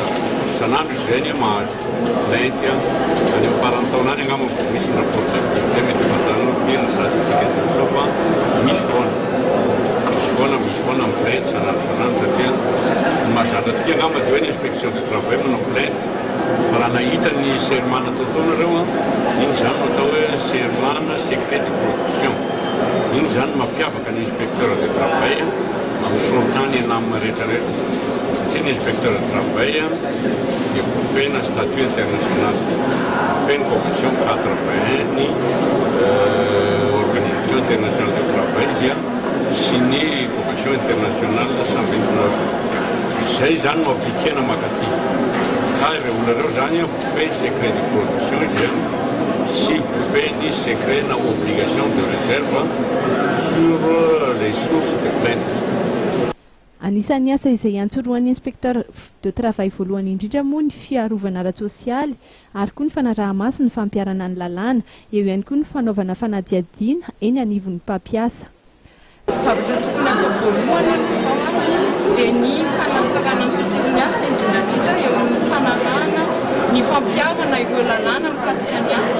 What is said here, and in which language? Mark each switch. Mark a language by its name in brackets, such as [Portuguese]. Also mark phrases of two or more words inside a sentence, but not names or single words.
[Malagasy] Isan'andro izay mahazo plainte any amin'ny faran'ny taona any angamba misy [French] rapport d'activité [Malagasy] mety fatana firy statistique fa misy foana amin'ny plainte san'andro satria mahazatra angamba dia hoe ny [French] inspection de travail [Malagasy] manao plainte raha nahita ny serment nataotao nareo iny zany atao hoe [French] serment secret de production. [Malagasy] Iny zany mampiavaka ny [French] inspecteur de travail [Malagasy] amin'ny sorontany enamina rehetrarehetra satria ny [French] inspecteur de travail [Malagasy] dia fena [French] statut international, [Malagasy] fena convention 81 ny [French] organisation internationale de travail [Malagasy] dia sy ny [French] convention internationale [Malagasy] 129. Zay zany no appliquena makaty ka ireo olona reo zany feny [French] secret de production [Malagasy] izy sy feny secret na [French] obligation de réserve sur les sources de plainte. [Malagasy] Anisan'ny asa izay antsoroan'ny [French] inspecteur de travail [Malagasy] voalohany indrindra moa ny fiarovana ara-tsosialy ary koa ny fanaraha-maso ny fampiarana ny lalàna eo ihany koa ny fanaovana fanadihadiana eny anivon'ny mpampiasa. Zavatra tokony atao voalohany aloha dia ny fanatsarana ny tontolon'ny asa indrindrandrindra eo amin'ny fanarahana ny fampiarana ireo lalàna mikasika ny asa.